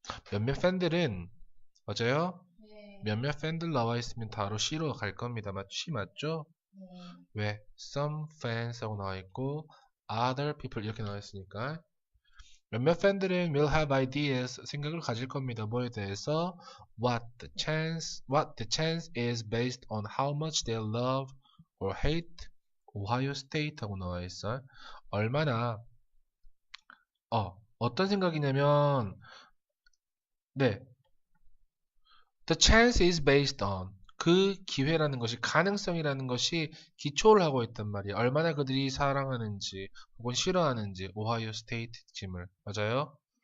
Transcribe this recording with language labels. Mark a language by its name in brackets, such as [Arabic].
[Korean] 몇몇 팬들은 맞아요? 네. 몇몇 팬들 나와 있으면 바로 C로 갈 겁니다. 맞죠? 네. 왜? [English] Some fans [Korean] 하고 나와 있고 [English] other people [Korean] 이렇게 나와 있으니까 몇몇 팬들은 [English] will have ideas, [Korean] 생각을 가질 겁니다. 뭐에 대해서? [English] What the chance is based on how much they love or hate Ohio State하고 [Korean] 나와 있어요. 얼마나 어떤 생각이냐면 네, [English] the chance is based on [Korean] 그 기회라는 것이 가능성이라는 것이 기초를 하고 있단 말이에요. 얼마나 그들이 사랑하는지 혹은 싫어하는지 오하이오 스테이트 팀을 맞아요.